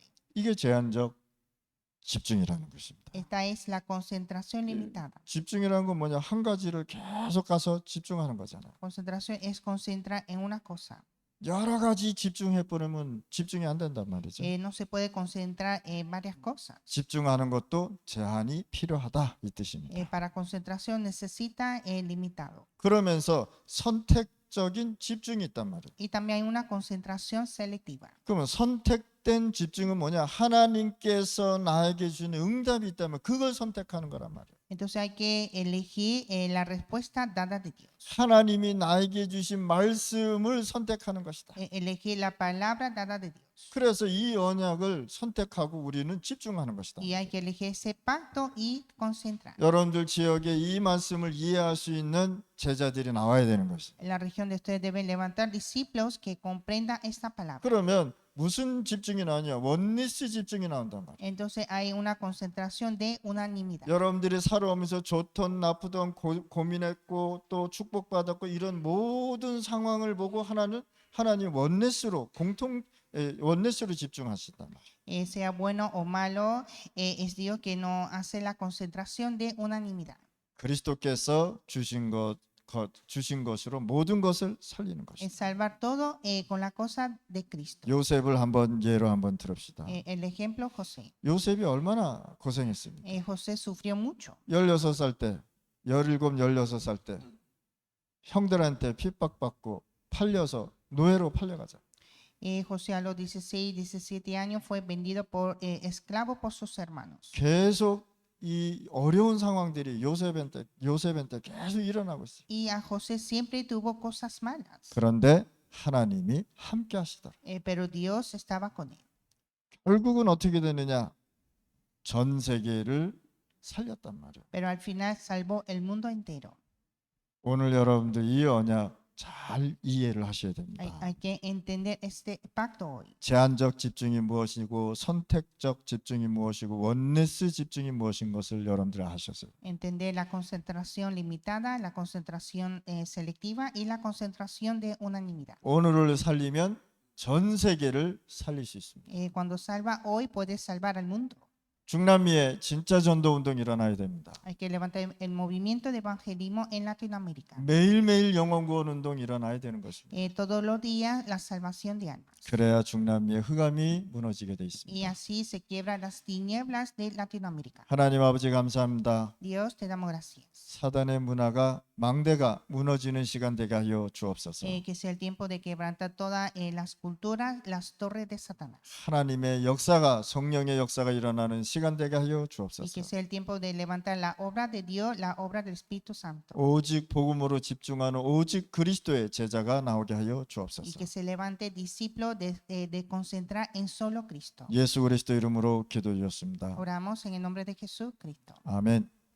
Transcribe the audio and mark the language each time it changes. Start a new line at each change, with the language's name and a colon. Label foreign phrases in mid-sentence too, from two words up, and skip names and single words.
Korean: 이게 제한적 집중이라는 것입니다.
Spanish: Esta es la concentración limitada.
Korean: 집중이라는 건 뭐냐? 한 가지를 계속 가서 집중하는 거잖아요.
Spanish: Concentración es concentrar en una cosa.
Korean: 여러 가지 집중해 버리면 집중이 안 된단 말이죠.
Spanish: No se puede concentrar en varias cosas.
Korean: 집중하는 것도 제한이 필요하다 이 뜻입니다.
Spanish: Para concentración necesita limitado.
Korean: 그러면서 선택적인 집중이 있단 말이에요.
Spanish: Y también hay una concentración selectiva.
Korean: 그러면 선택된 집중은 뭐냐? 하나님께서 나에게 주는 응답이 있다면 그걸 선택하는 거란 말이에요.
Spanish: Entonces hay que elegir la respuesta dada de Dios.
Korean: 하나님이 나에게 주신 말씀을 선택하는 것이다.
Spanish: Elegir la palabra dada de Dios.
Korean: 그래서 이 언약을 선택하고 우리는 집중하는 것이다.
Spanish: Y hay que elegir ese pacto y concentrar.
Korean: 여러분들 지역에 이 말씀을 이해할 수 있는 제자들이 나와야 되는 것이다.
Spanish: En la región de ustedes deben levantar discípulos que comprendan esta palabra.
Korean: 그러면 무슨 집중이 나오냐? 원리스 집중이 나온단 말이야.
Spanish: Entonces hay una concentración de unanimidad.
Korean: 여러분들이 살아오면서 좋던 나쁘던 고민했고 또 축복받았고 이런 모든 상황을 보고 하나님 원리스로 원리스로 집중하신단 말이야.
Spanish: Sea bueno o malo, es Dios que no hace la concentración de unanimidad.
Korean: 그리스도께서 주신 것으로 모든 것을 살리는 것이다.
Spanish: Es salvar todo con la cosa de Cristo.
Korean: 요셉을 예로 한번 들읍시다.
Spanish: El ejemplo José.
Korean: 요셉이 얼마나 고생했습니까?
Spanish: José sufrió mucho.
Korean: 16살 때, 17, 16살 때 형들한테 핍박받고 팔려서 노예로 팔려가자.
Spanish: José a los 16, 17 años fue vendido por esclavo por sus hermanos.
Korean: 계속 이 어려운 상황들이 요셉한테 계속 일어나고 있어요.
Spanish: Y a José siempre tuvo cosas malas.
Korean: 그런데 하나님이 함께 하시더라.
Spanish: Pero Dios estaba con él.
Korean: 결국은 어떻게 되느냐? 전 세계를 살렸단 말이에요.
Spanish: Pero al final salvó el mundo entero.
Korean: 오늘 여러분들 이 언약 잘 이해를 하셔야 됩니다.
Spanish: Hay que entender este pacto hoy.
Korean: 제한적 집중이 무엇이고 선택적 집중이 무엇이고 원리스 집중이 무엇인 것을 여러분들이 아셨어요.
Spanish: Entender la concentración limitada, la concentración selectiva y la concentración de unanimidad.
Korean: 오늘을 살리면 전 세계를 살릴 수 있습니다.
Spanish: Cuando salva hoy, puede salvar al mundo.
Korean: 중남미에 진짜 전도 운동이 일어나야 됩니다.
Spanish: Hay que levantar el movimiento de evangelismo en Latinoamérica.
Korean: 매일매일 영혼 구원 운동이 일어나야 되는 것입니다.
Spanish: Todos los días la salvación de almas.
Korean: 그래야 중남미의 흑암이 무너지게 돼
Spanish: Y
Korean: 있습니다.
Spanish: así se quiebran las tinieblas de Latinoamérica.
Korean: 하나님 아버지 감사합니다.
Spanish: Dios, te damos gracias.
Korean: 사단의 망대가 무너지는 시간 되게 하여 주옵소서.
Spanish: Que sea el tiempo de quebrantar todas las culturas, las torres de Satanás.
Korean: 하나님의 역사가 성령의 역사가 일어나는 시간 되게 하여
Spanish: Y
Korean: 주옵소서.
Spanish: que sea el tiempo de levantar la obra de Dios, la obra del Espíritu Santo.
Korean: 오직 복음으로 집중하는 오직 그리스도의 제자가 나오게 하여
Spanish: Y
Korean: 주옵소서.
Spanish: que se levante discípulo de concentrar en solo Cristo.
Korean: 예수 그리스도 이름으로 기도드렸습니다.
Spanish: Oramos en el nombre de Jesucristo.
Korean: 아멘.